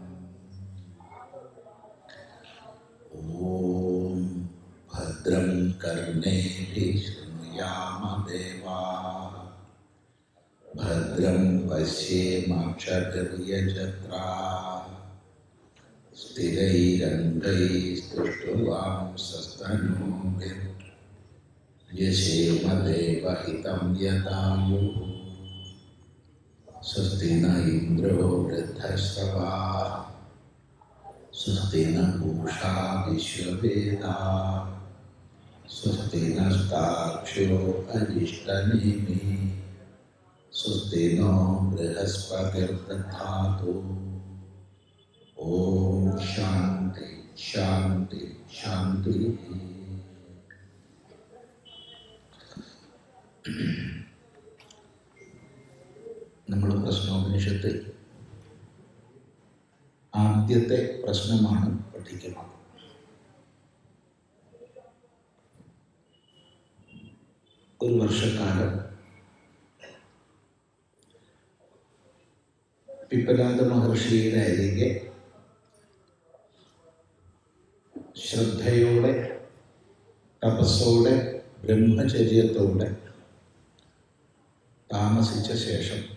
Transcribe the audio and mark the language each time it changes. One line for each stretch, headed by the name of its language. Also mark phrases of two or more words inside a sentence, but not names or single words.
Sanskrit: ഓം ഭദ്രം കർണേഭിः ശൃണുയാമ ദേവാഃ ഭദ്രം പശ്യേമാക്ഷഭിർയജത്രാः സ്ഥിരൈരङ्गैस्तुष्टुवांसस्तनूभिर्यशेम देवहितं यदायुः. स्वस्ति न इन्द्रो वृद्धश्रवाः स्वस्ति न पूषा विश्ववेदाः स्वस्ति नस्तार्क्ष्यो अरिष्टनेमिः स्वस्ति नो बृहस्पतिर्दधातु. ओम शांति शांति शांति.
Malayalam: നമ്മൾ പ്രശ്നോപനിഷത്തിൽ ആദ്യത്തെ പ്രശ്നമാണ് പഠിക്കുന്നത്. ഒരു വർഷക്കാലം പിപ്പലാദ മഹർഷിയുടെ അരികെ ശ്രദ്ധയോടെ തപസ്സോടെ ബ്രഹ്മചര്യത്തോടെ താമസിച്ച ശേഷം